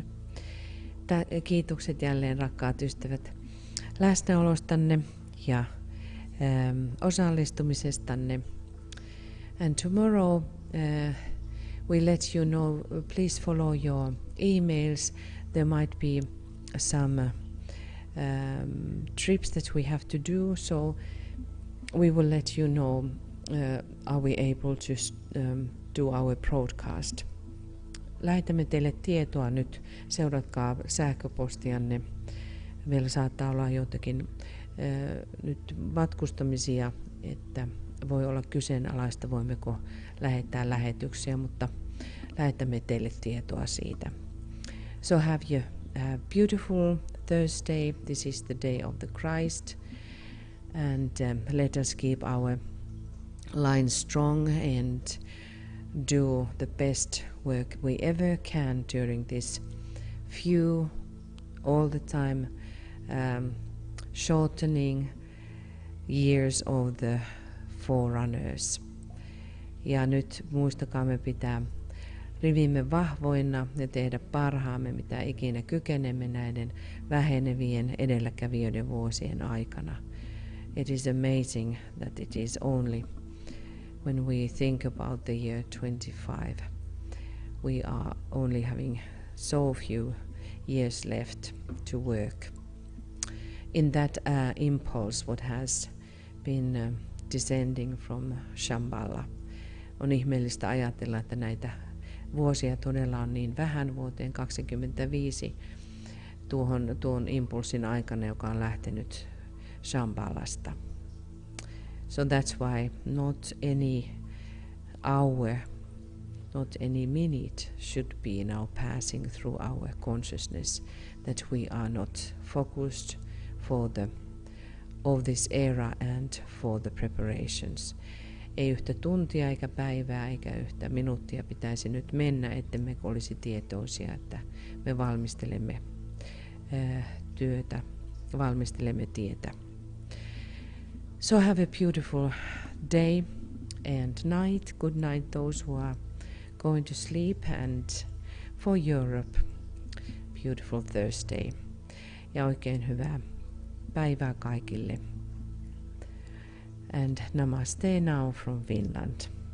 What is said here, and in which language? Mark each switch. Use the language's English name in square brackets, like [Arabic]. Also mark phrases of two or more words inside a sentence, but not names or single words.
[Finnish] Kiitokset jälleen, rakkaat ystävät, läsnäolostanne ja osallistumisestanne. [English] And tomorrow we let you know, please follow your emails. There might be some trips that we have to do, so we will let you know. Are we able to do our broadcast? [Finnish] Lähetämme teille tietoa nyt. Seuratkaa sähköpostianne. Meillä saattaa olla jotakin nyt matkustamisia, että voi olla kyseenalaista, voimmeko lähettää lähetyksiä, mutta lähetämme teille tietoa siitä. [English] So have a beautiful Thursday. This is the day of the Christ. And let us keep our line strong and do the best work we ever can during this few, all the time shortening years of the forerunners. [Finnish] Ja nyt muistakaamme pitää rivimme vahvoina ja tehdä parhaamme, mitä ikinä kykenemme näiden vähenevien edelläkävijöiden vuosien aikana. [English] It is amazing that it is only when we think about the year 25, we are only having so few years left to work. In that impulse, what has been descending from Shambhala, [Finnish] on ihmeellistä ajatella, että näitä vuosia todella on niin vähän vuoteen 2025 tuon impulssin aikana, joka on lähtenyt Shambhalasta. [English] So that's why not any hour, not any minute should be now passing through our consciousness that we are not focused of this era and for the preparations. [Finnish] Ei yhtä tuntia eikä päivää eikä yhtä minuuttia pitäisi nyt mennä, ettemme olisi tietoisia, että me valmistelemme työtä, valmistelemme tietä. [English] So have a beautiful day and night. Good night those who are going to sleep, and for Europe, beautiful Thursday. [Finnish] Ja oikein hyvää päivää kaikille. [English] And namaste now from Finland.